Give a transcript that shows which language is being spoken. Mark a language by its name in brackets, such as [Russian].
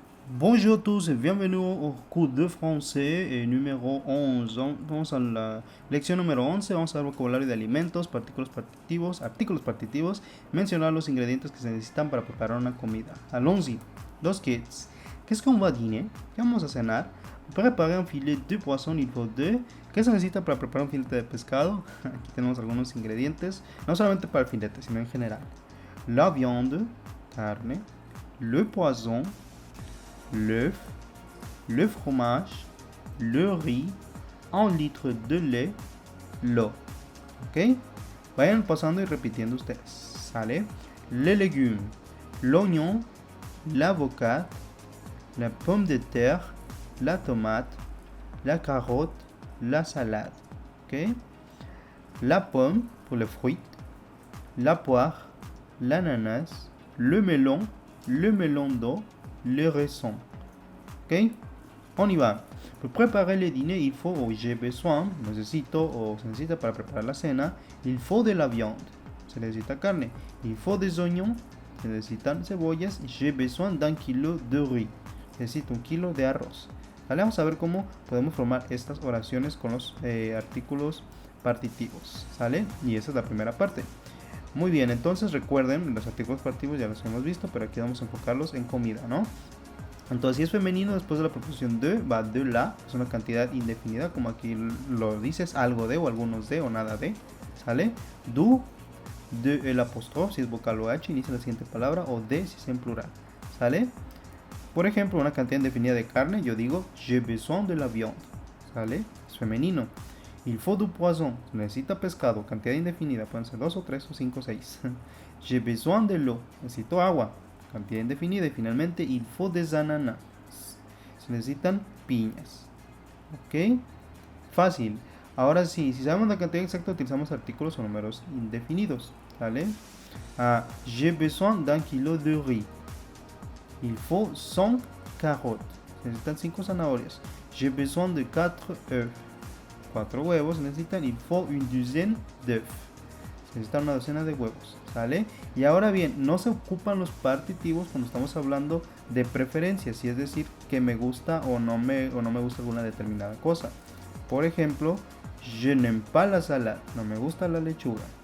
[French] Bonjour à tous et bienvenue au cours de français numéro 11. [Spanish] Vamos a la lección número 11. Vamos a ver vocabulario de alimentos, artículos partitivos, mencionar los ingredientes que se necesitan para preparar una comida. [French] Allons-y. Los kids. Qu'est-ce qu'on va dîner? [Spanish] ¿Qué vamos a cenar? Para preparar un [French] filet de poisson, il faut deux. [Spanish] ¿Qué se necesita para preparar un filete de pescado? Aquí tenemos algunos ingredientes, no solamente para el filete, sino en general. [French] La viande, carne, le poisson, l'œuf, le fromage, le riz, 1 litre de lait, l'eau. ¿Ok? [Spanish] Vayan pasando y repitiendo ustedes. ¿Sale? [French] Les légumes, l'oignon, l'avocat, la pomme de terre, la tomate, la carotte, la salade. ¿Ok? La pomme pour le fruit, la poire, l'ananas, le melon d'eau, le raisin. Ok? On y va. Pour préparer le dîner, il faut, o j'ai besoin, [Spanish] necesito, o se necesita para preparar la cena, [French] il faut de la viande. [Spanish] Se necesita carne. [French] Il faut des oignons. [Spanish] Se necesitan cebollas. [French] J'ai besoin d'un kilo de riz. [Spanish] Necesito 1 kilo de arroz. Vale, vamos a ver cómo podemos formar estas oraciones con los artículos partitivos. ¿Sale? Y esa es la primera parte. Muy bien, entonces recuerden, los artículos partitivos ya los hemos visto, pero aquí vamos a enfocarlos en comida, ¿no? Entonces, si es femenino, después de la preposición de, va de la, es una cantidad indefinida, como aquí lo dices, algo de, o algunos de, o nada de, ¿sale? Du, de el apóstrofe, si es vocal o H, inicia la siguiente palabra, o de, si es en plural, ¿sale? Por ejemplo, una cantidad indefinida de carne, yo digo, [French] j'ai besoin de la viande, [Spanish] ¿sale? Es femenino. [French] Il faut du poisson, [Spanish] necesita pescado, cantidad indefinida, pueden ser 2 o 3 o 5 o 6. [French] J'ai besoin de l'eau, [Spanish] necesito agua, cantidad indefinida. Y finalmente, [French] il faut des ananas, [Spanish] se necesitan piñas. ¿Ok? Fácil. Ahora sí, si sabemos la cantidad exacta, utilizamos artículos o números indefinidos, ¿vale? [French] J'ai besoin d'un kilo de riz. Il faut 5 carottes, [Spanish] se necesitan 5 zanahorias. [French] J'ai besoin de 4 œufs. [Spanish] 4 huevos necesitan. [French] Il faut une douzaine d'œufs. [Spanish] Se necesita una docena de huevos, ¿sale? Y ahora bien, no se ocupan los partitivos cuando estamos hablando de preferencias, si es decir, que me gusta o no me gusta alguna determinada cosa. Por ejemplo, [French] je n'aime pas la salade, [Spanish] no me gusta la lechuga.